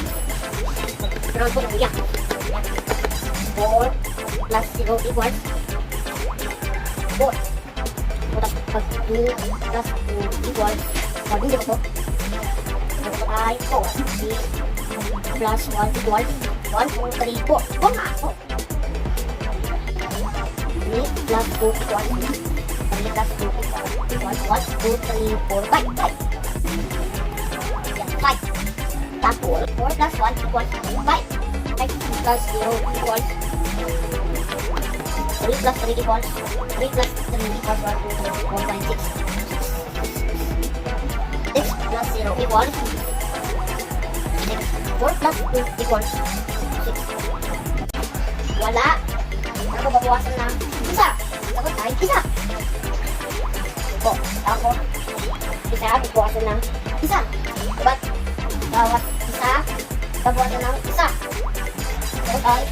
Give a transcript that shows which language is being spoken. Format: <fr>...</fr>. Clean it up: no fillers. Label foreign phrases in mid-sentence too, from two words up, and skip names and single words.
<tl>Round po na kuya.</tl> <en>4 plus 0 equals 4. Pag 2 plus 2 equals 1</en> <tl>din po. Ito po ay 4.</tl> <en>3 plus 1 equals 1, 2, 3</en> <tl>po. Po nga po.</tl> <en>3 plus 2 equals 3 plus 2 equals 1, 2, 3, 4, 5. 5. Tapos, 4 plus 1 equals 5. 5 plus 0 equals 3 plus 3 equals 3 plus 3 equals 1, 2, 3, 4, 5, 6. 6 plus 0 equals 6. 4 plus 2 equals 6.</en> <tl>Wala. Ako babawasan na isa. Sagot ay isa. Ito. Tapos, isa. Babawasan ng isa. Diba? Bawat isa, babawasan ng isa.</tl>